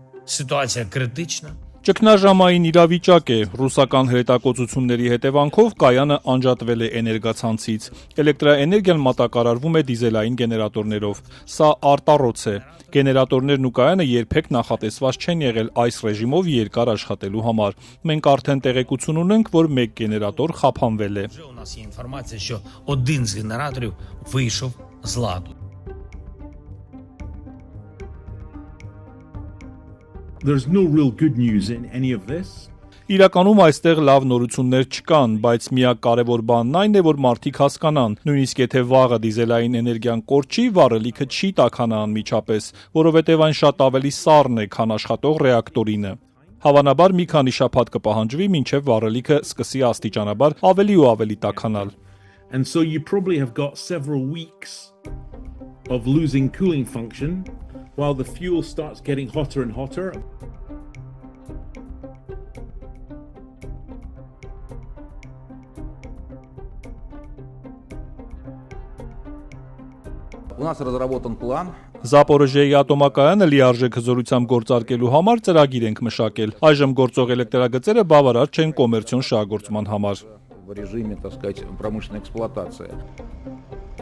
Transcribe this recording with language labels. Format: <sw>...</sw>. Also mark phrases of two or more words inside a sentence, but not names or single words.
<ru>Ситуация критична.</ru> <hy>Ճգնաժամային իրավիճակ է, ռուսական հրետակոծությունների հետևանքով կայանը անջատվել է էներգացանցից, էլեկտրաէներգիան մատակարարվում է դիզելային գեներատորներով, սա արտառոց է, գեներատորներն ու կայանը երբեք նախատեսված չեն եղել այս ռեժիմով երկար աշխատելու համար, մենք արդեն տեղեկություն ունենք, որ մեկ գեներատոր խափանվել է։</hy> <uk>Вже у нас є інформація, що один з генераторів вийшов з ладу.</uk> <en>There's no real good news in any of this.</en> <hy>Իրականում այստեղ լավ նորություններ չկան, բայց միակ կարևոր բանն այն է, որ մարդիկ հասկանան, նույնիսկ եթե վաղը դիզելային էներգիան կորչի, վառելիքը չի տաքանա անմիջապես, որովհետև այն շատ ավելի սառն է, քան աշխատող ռեակտորինը։ Հավանաբար մի քանի շաբաթ կպահանջվի, մինչև վառելիքը սկսի աստիճանաբար ավելի ու ավելի տաքանալ։</hy> <en>And so you probably have got several weeks of losing cooling function while the fuel starts getting hotter and hotter.</en> <ru>У нас разработан план.</ru> <hy>Զապորոժիեի ատոմակայանը լիարժեք հզորությամբ գործարկելու համար ծրագիր ենք մշակել։ Այժմ գործող էլեկտրագծերը բավարար չեն կոմերցիոն շահագործման համար։</hy> <ru>В режиме, так сказать, промышленной эксплуатации.</ru>